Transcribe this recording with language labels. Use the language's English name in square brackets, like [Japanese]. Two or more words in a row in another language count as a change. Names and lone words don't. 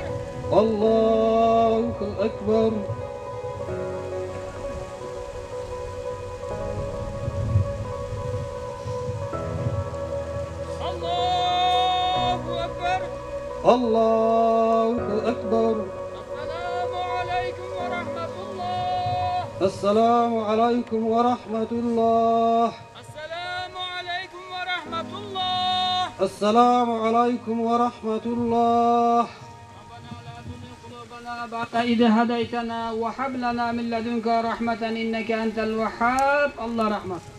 [Arabic] الله أكبر. الله أكبر. السلام عليكم ورحمة الله. السلام عليكم ورحمة الله. السلام عليكم ورحمة الله. بعد إذ هديتنا وهب لنا من لدنك رحمة إنك أنت الوهاب. الله رحمة.